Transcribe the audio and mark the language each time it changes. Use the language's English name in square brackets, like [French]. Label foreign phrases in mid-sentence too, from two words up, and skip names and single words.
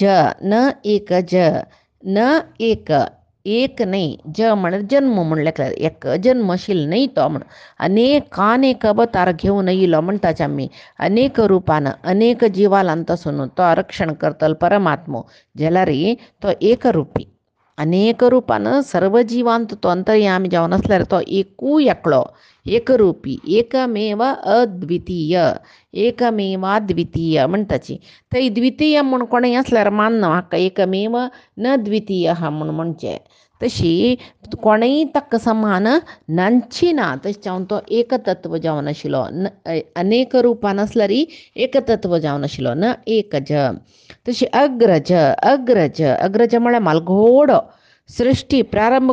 [Konkani] एक नाही म्हळ्यार जन्म म्हणल्यार एक जन्मशील नाही तो म्हण अनेक अवतार घेवन येयलो म्हणटाच आमी अनेक रुपान अनेक जिवालांतसून तो रक्षण करतलो परमात्मो जाल्यार तो एक रुपी अनेक रूपान सर्व जिवांत तो अंतर्यामी जावन आसल्यार तो एकूय एकलो एकरूपी एकमेव द्वितीय म्हणटाची थंय द्वितीय म्हूण कोणें आसल्यार मानना हाका एकमेव न द्वितीय हा म्हूण म्हणचें तशी कोणेय ताका समान नांची ना तशें जावन तो एकतत्व जावन आशिल्लो अनेक रुपान आसल्यार एकतत्व जावन आशिल्लो न एकज तशी अग्रज म्हळ्यार मालघोड सृष्टी प्रारंभ